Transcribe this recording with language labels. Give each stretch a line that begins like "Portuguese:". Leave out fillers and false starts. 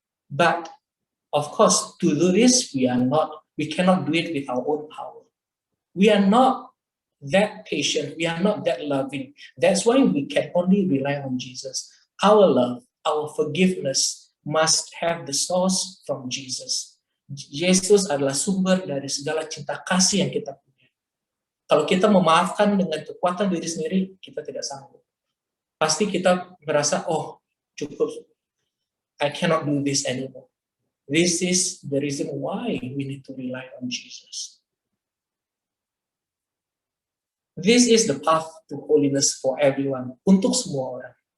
English: But, of course, to do this, we cannot do it with our own power. We are not that patient. We are not that loving. That's why we can only rely on Jesus. Our love, our forgiveness must have the source from Jesus.
Indonesian: Yesus adalah sumber dari segala cinta kasih yang kita punya. Kalau kita memaafkan dengan kekuatan diri sendiri, kita tidak sanggup. Pasti kita merasa, oh, cukup.
English: I cannot do this anymore. This is the reason why we need to rely on Jesus. This is the path to holiness for everyone,
Indonesian: untuk semua orang.